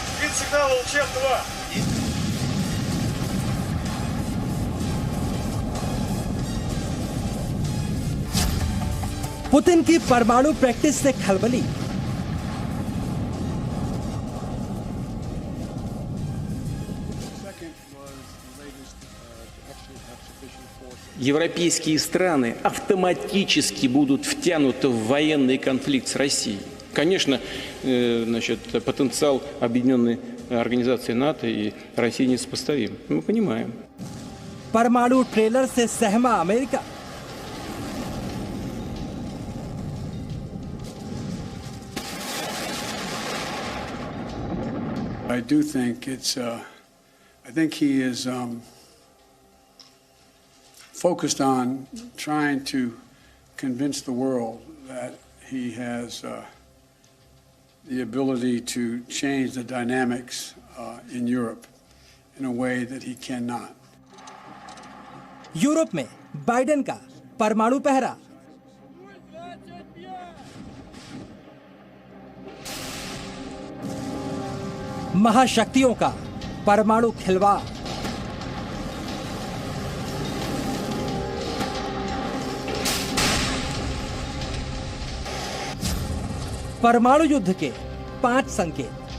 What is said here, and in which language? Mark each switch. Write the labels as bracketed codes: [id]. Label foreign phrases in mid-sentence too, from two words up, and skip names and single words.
[ru] всегда волчек 2. [hi] पुतिन की परमाणु प्रैक्टिस से खलबली। [ru] Европейские страны автоматически будут втянуты в военный конфликт с Россией. Конечно, потенциал Объединенной Организации НАТО и России несопоставим. Мы понимаем. [hi] परमाणु ट्रेलर से सहमा अमेरिका। [en] I do think it's. I think he is focused on trying to convince the world that he has the ability to change the dynamics in Europe in a way that he cannot. [hi] यूरोप में बाइडेन का परमाणु पहरा। महाशक्तियों का परमाणु खिलवाड़। परमाणु युद्ध के 5 संकेत।